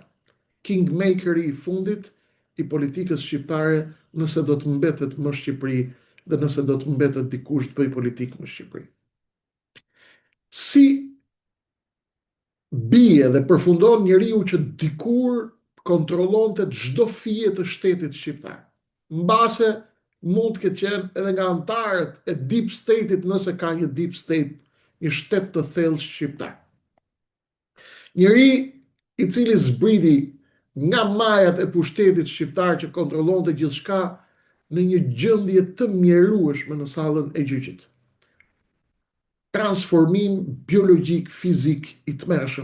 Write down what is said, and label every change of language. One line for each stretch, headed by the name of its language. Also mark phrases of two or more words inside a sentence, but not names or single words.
Albanian: Kingmakeri i fundit i politikës shqiptare nëse do të mbetet më Shqipëri dhe nëse do të mbetet dikush të bëj politikë në Shqipëri. Si bie dhe përfundon njeriu që dikur kontrollonte çdo fije të shtetit shqiptar. Mbase mund të ketë qenë edhe nga antarët e
English: deep state-it
Albanian: nëse ka një
English: deep state,
Albanian: një shtet të thellë shqiptar. Njeri i cili zbriti nga majat e pushtetit shqiptar që kontrollonte gjithçka në një gjendje të mjerueshme në sallën e gjyqit. Transformim biologjik, fizik i tmerrshëm.